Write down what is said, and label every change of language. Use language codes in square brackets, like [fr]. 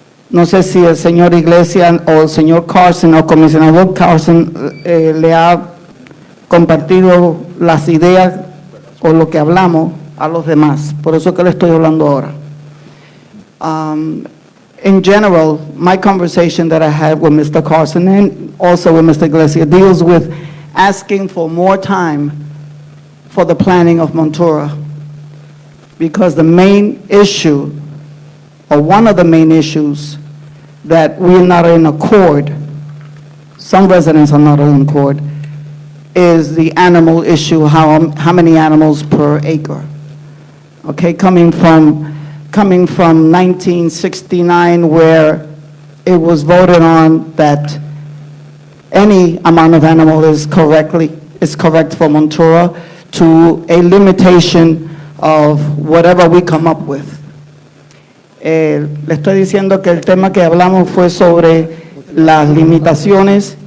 [es] No sé si el señor Iglesias o el señor Carson o el comisionado Carson le ha compartido las ideas o lo que hablamos a los demás. Por eso que le estoy hablando ahora. [en] In general, my conversation that I had with Mr. Carson and also with Mr. Iglesias deals with asking for more time for the planning of Montour, because the main issue, or one of the main issues, that we are not in accord, some residents are not in accord, is the animal issue, how many animals per acre. Okay, coming from 1969, where it was voted on that any amount of animal is correct for Montour, to a limitation of whatever we come up with. [es] Le estoy diciendo que el tema que hablamos fue sobre las limitaciones